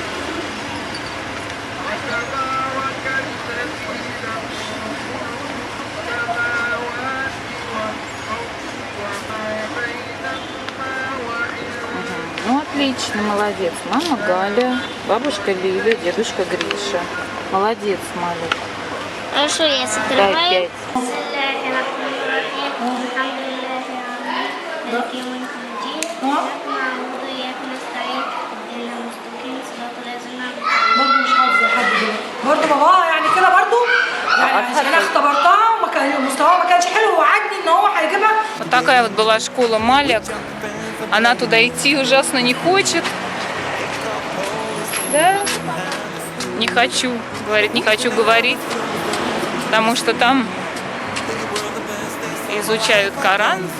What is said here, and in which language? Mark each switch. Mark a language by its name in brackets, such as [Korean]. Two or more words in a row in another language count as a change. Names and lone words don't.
[Russian] Ну, отлично, молодец. Мама Галя, бабушка Лиля, дедушка Гриша. Молодец, Малик. Хорошо, я Дай закрываю. 5. [Arabic] برضه مش حافظه لحد دلوقتي برضه باباها يعني كده برضه يعني عشان انا اختبرتها وما كان مستواها ما كانش حلو ووعدني ان هو هيجيبها. [Russian] Вот такая вот была школа Малик. Она туда идти ужасно не хочет. Да? Не хочу, говорит, не хочу говорить, потому что там изучают Коран.